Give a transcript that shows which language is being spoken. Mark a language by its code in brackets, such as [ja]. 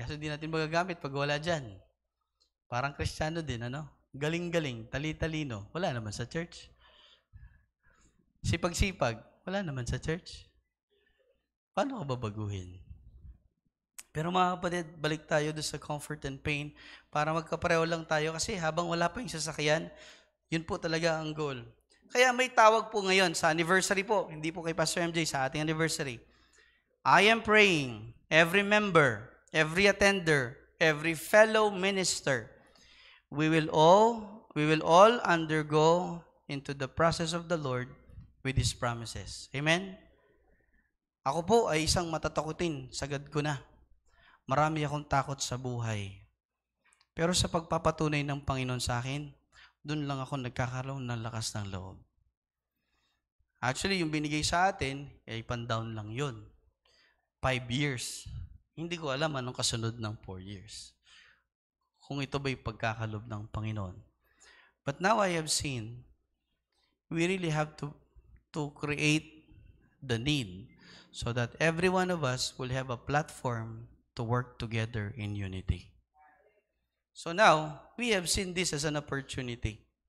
[tl] Kasi di natin magagamit pag wala dyan. Parang Kristiyano din, Galing-galing, tali-talino. Wala naman sa church. Sipag-sipag. Wala naman sa church. Paano ka babaguhin? Pero mga kapatid, balik tayo doon sa [en] comfort and pain [tl] para magkapareho lang tayo kasi habang wala pa yung sasakyan, yun po talaga ang goal. Kaya may tawag po ngayon sa anniversary po, hindi po kay Pastor MJ, sa ating anniversary. [en] I am praying, every member, every attender, every fellow minister, we will all undergo into the process of the Lord with His promises. Amen? [tl] Ako po ay isang matatakutin, sagad ko na. Marami akong takot sa buhay. Pero sa pagpapatunay ng Panginoon sa akin, doon lang ako nagkakaroon ng lakas ng loob. Actually, yung binigay sa atin, ay pan-down lang yun. 5 years. Hindi ko alam anong kasunod ng 4 years. Kung ito ba'y pagkakalob ng Panginoon. [en] But now I have seen, we really have to create the need so that every one of us will have a platform to work together in unity. So now, we have seen this as an opportunity.